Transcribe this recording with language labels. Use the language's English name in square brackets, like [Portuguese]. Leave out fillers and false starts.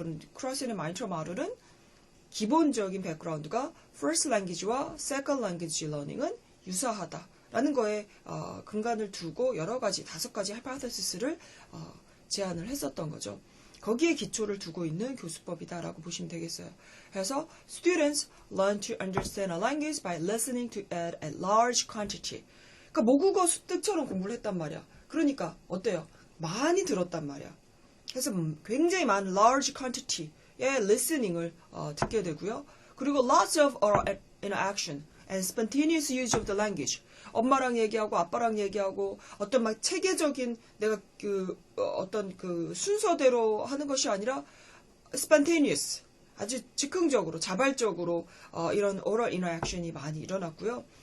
[Korean] 그런 크로스앤의 마니터 모델은 기본적인 백그라운드가 first language와 second language learning은 유사하다라는 거에 근간을 두고 여러 가지 5가지 하이포테시스를 제안을 했었던 거죠. 거기에 기초를 두고 있는 교수법이다라고 보시면 되겠어요. 그래서 [English] students learn to understand a language by listening to it at large quantity. [Korean] 그러니까 모국어 습득처럼 공부를 했단 말이야. 그러니까 어때요? 많이 들었단 말이야. 그래서 굉장히 많은 large quantity의 listening을 듣게 되고요. 그리고 [English] lots of oral interaction and spontaneous use of the language. [Korean] 엄마랑 얘기하고 아빠랑 얘기하고 어떤 막 체계적인 내가 어떤 그 순서대로 하는 것이 아니라 spontaneous, 아주 즉흥적으로 자발적으로 이런 oral interaction이 많이 일어났고요.